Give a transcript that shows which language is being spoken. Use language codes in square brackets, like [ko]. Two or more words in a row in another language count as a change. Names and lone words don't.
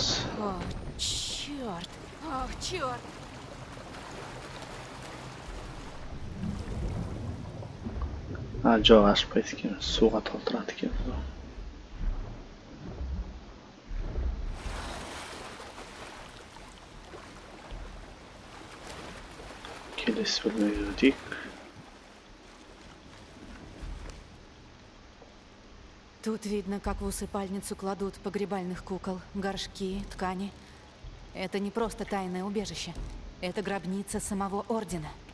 [ru] О, черт! О, черт! [kk] Жоқ, ашпайды екен. Суға толтырады екен. Келесі бөлмеге өтейік. [ru] Тут видно, как в усыпальницу кладут погребальных кукол, горшки, ткани. Это не просто тайное убежище. Это гробница самого ордена.